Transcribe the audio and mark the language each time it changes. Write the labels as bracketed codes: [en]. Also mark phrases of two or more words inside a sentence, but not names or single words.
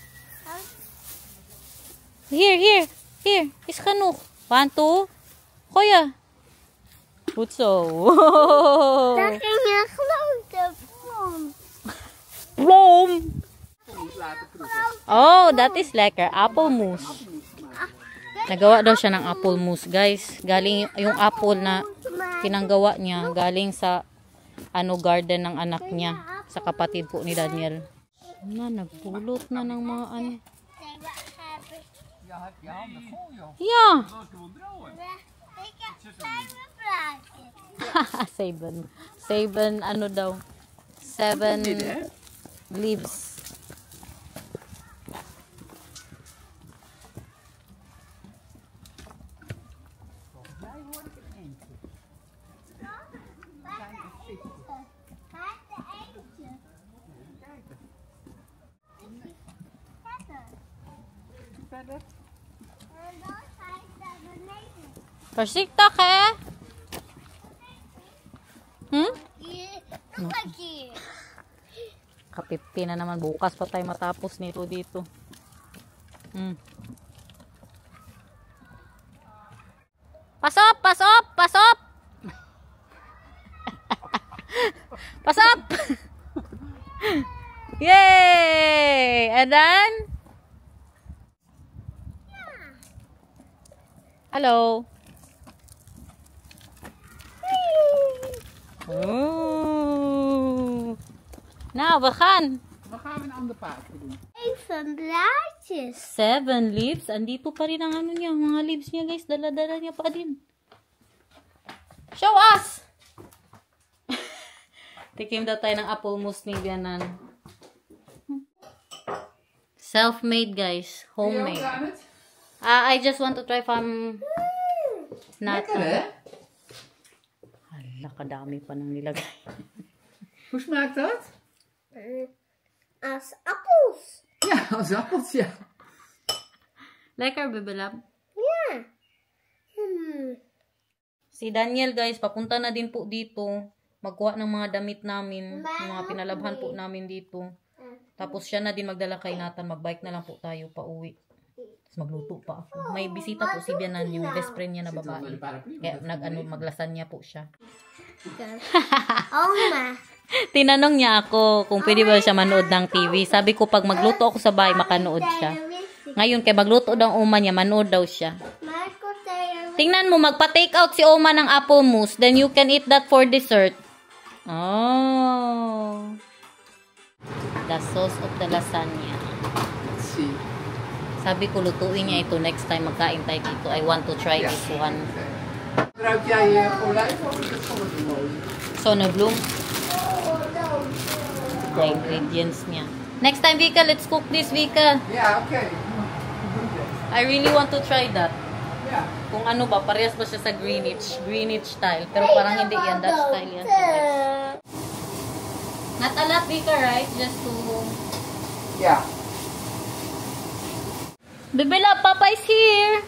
[nl] Hier. Is genoeg. 1, 2. Gooien. Goed zo. Daar ging een grote bom. Bloem. Je moet laten proeven. Oh, dat is lekker. Appelmoes. [tl] Nagawa daw siya ng [en] apple mousse, [tl] guys. Galing yung apple na pinanggawa niya. Galing sa garden ng anak niya. Sa kapatid po ni Daniel. Nagpulot na ng mga ano. [nl] Ja, heb je handen vol, joh. Ja. Dat is gewoon drogen. Ik heb 7 blaadjes. [tl] 7 ano daw. 7 [nl] Dit, hè? [en] leaves. [nl] Mij hoor ik een eentje. Waar is de eentje? Kijken. Verder. Verder. En dan ga ik naar beneden. Voorzichtig, hè? Hm? Hier, nog een keer. [tl] Ka-50 na naman. Bukas pa tayo matapos nito dito. [nl] Pasop! Pasop! Pasop! Pasop! [en] Yay! And then? Hello. Oh. [nl] Nou, we gaan. Dan gaan we een ander paardje doen. Even blaadjes. [en] 7 leaves. [tl] Andito pa rin ang ano niya. Mga leaves niya, guys. Dala-dala niya pa din. [en] Show us! [tl] Tikim daw tayo ng [en] apple mousse [tl] ni Bianan. [en] Self-made, guys. Homemade. I just want to try from not. [nl] Lekker, hè? [tl] Hala, kadami pa nang nilagay. [nl] Hoe smaakt dat? Als appels. Ja, als appeltje. Lekker, bebelab. Ja. [tl] Si Daniel, guys, papunta na din po dito. Magkuha ng mga damit namin. Ng mga pinalabhan po namin dito. Tapos siya na din magdala kay Nathan. Magbike na lang po tayo pa uwi. Tapos magluto pa ako. May bisita po si Bianan, yung [en] best friend [tl] niya na babae. Kaya maglasan niya po siya. Oma. Tinanong niya ako kung pwede ba siya manood ng TV. Sabi ko pag magluto ako sa bahay, makanood siya. Ngayon, kaya magluto daw ang Oma niya, manood daw siya. Tingnan mo, magpa-take out si Oma ng [en] apple mousse. Then you can eat that for dessert. Oh. The sauce of the lasagna. Let's see. [tl] Sabi ko, lutuin niya ito [en] next time [tl] magkain tayo dito. [en] I want to try this one. [nl] Gebruik jij olijf of is het zonnebloem? Zonnebloem. [en] The ingredients niya. Next time, Vika, let's cook this, Vika. [nl] Ja, oké. [en] I really want to try that. [nl] Ja. [tl] Kung ano ba, parehas ba siya sa Greenwich style. Pero parang hindi yan, [en] Dutch style [tl] yan. [en] Not a lot, Vika, right? Just to... [nl] Ja. [en] Bibila, Papa is here.